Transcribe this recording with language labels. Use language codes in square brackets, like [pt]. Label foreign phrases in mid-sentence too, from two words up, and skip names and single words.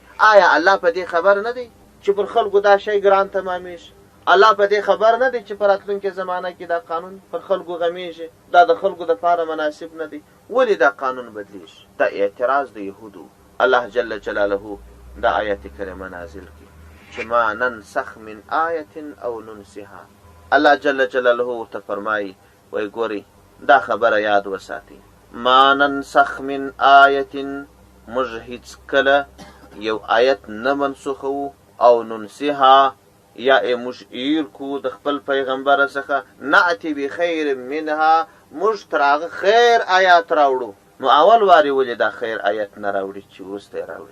[ps] آیا الله په دې خبر نه دی چې پر خلکو دا شی ګران تمامېږي؟ الله په دې خبر نه دی چې په راتلونکې زمانه کې دا قانون پر خلکو غمیږي، دا د خلکو دپاره مناسب نه دی؟ ولې دا قانون بدلیږي؟ دا اعتراض د یهودو. الله جل جلاله دا آیت کریمه نازل کړي چې [ar] ما ننسخ من آیة [ps] او ننسها. الله جل جلاله ورته فرمایي وایي ګورئ دا خبره یاد وساتئ، [ar] ما ننسخ من آیة، [ps] موږ هیڅکله یو آیت نه منسوخوو، او ننسها یا یې موږ ایر کو د خپل پیغمبر څخه، [ar] نأتي بخیر منها، [ps] موږ تر هغه خیر آیات راوړو. نو اول وارې ولې دا خیر آیت نه راوړي چې وروسته یې راوړي؟